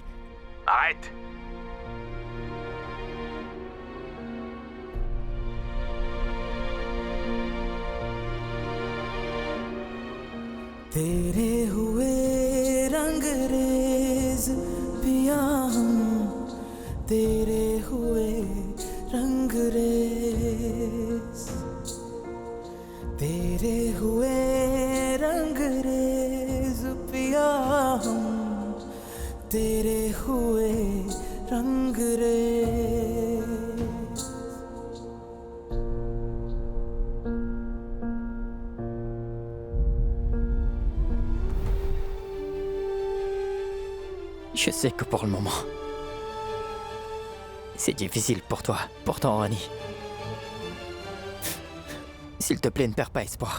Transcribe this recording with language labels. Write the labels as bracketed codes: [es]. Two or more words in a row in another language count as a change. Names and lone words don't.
[fr] Arrête! [hi] तेरे हुए रंगरेज पिया हम तेरे हुए रंगरेज तेरे हुए रंगरेज पिया हम तेरे हुए रंगरेज [fr] Je sais que pour le moment, c'est difficile pour toi. Pourtant, Rani, s'il te plaît, ne perds pas espoir.